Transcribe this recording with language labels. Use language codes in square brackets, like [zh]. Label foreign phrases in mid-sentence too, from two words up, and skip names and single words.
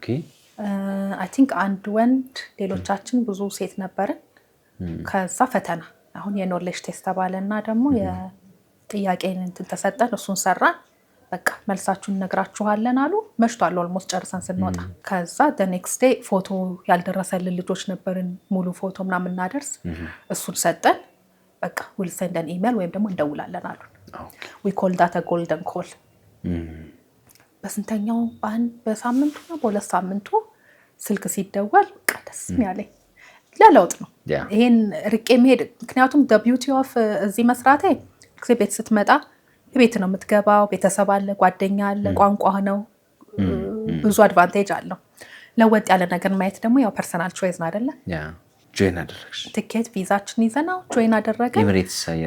[en] I think [am] አንድ ወንድ ሌሎቻችን ብዙ ሴት ነበርን። ከዛ ፈተና አሁን [en] knowledge test [am] ተባለና ደግሞ የጥያቄ እንትን ተሰጠን፣ እሱን ሰራን። በቃ መልሳችሁን እነግራችኋለን አሉ። መሽቷል ኦልሞስት ጨርሰን ስንወጣ። ከዛ [en] the next day [am] ፎቶ ያልደረሰልን ልጆች ነበርን፣ ሙሉ ፎቶ ምናምን እናደርስ። እሱን ሰጠን። በቃ [en] we'll send an email [am] ወይም ደግሞ እንደውላለን አሉን። [en] we call that a golden call። [am] በስንተኛው በሳምንቱ ነው በሁለት ሳምንቱ ስልክ ሲደወል በቃ ደስ ያለኝ ለለውጥ ነው። ይሄን ርቄ መሄድ ምክንያቱም [en] the beauty of [am] እዚህ መስራቴ ቤት ስትመጣ ቤት ነው የምትገባው፣ ቤተሰብ አለ፣ ጓደኛ አለ፣ ቋንቋ ነው፣ ብዙ አድቫንቴጅ አለው። ለወጥ ያለ ነገር ማየት ደግሞ ያው [en] personal choice [am] ነው አይደለ? ጆይን አደረግሽ? ቲኬት ቪዛችን ይዘናው ጆይን አደረገ። ኤሚሬትስ